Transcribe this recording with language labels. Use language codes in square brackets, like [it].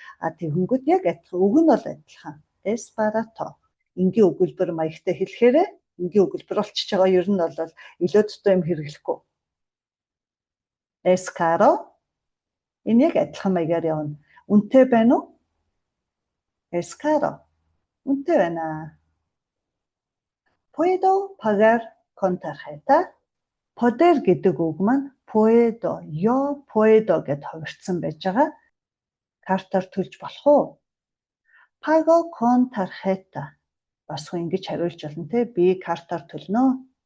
[mn] Тэгэнгүүт яг адилхан үг нь бол адилхан. [es] Es barato [mn] энгийн өгүүлбэр маягтай хэлэхээр энгийн өгүүлбэр болчихж байгаа. Ер нь бол илүү дутуу юм хэрэглэхгүй. [es] Es caro [mn] энэ яг адилхан маягаар явна. Үнэтэй байна уу? [es] Es caro [mn] үнэтэй байна. [es] Puedo pagar con tarjeta. [mn] Poder гэдэг үг маань [es] puedo, yo puedo [mn] гэд хувирсан байж байгаа. Картаар төлж болох уу? [es] Pago con tarjeta. [mn] Бас ингэж хариулж болно те. Би картаар төлнө.